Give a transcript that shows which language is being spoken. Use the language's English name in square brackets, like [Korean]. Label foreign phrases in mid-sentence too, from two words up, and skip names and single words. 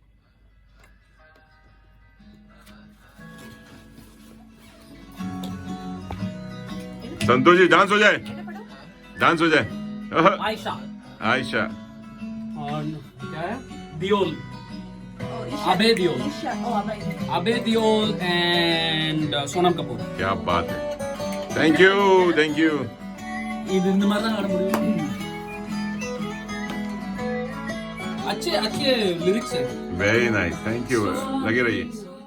[Hindi] संतोष जी, डांस हो जाए, डांस हो जाए। आयशा आयशा, और क्या है, दियोल, अबे दियोल, अबे दियोल एंड सोनम कपूर। क्या बात है, [English] thank you, thank you. [Tamil] இது இந்த மாதிரி தான் ஆட முடியும். [Hindi] अच्छे लिरिक्स है। [English] very nice, thank you, [Hindi] लगे रहिए।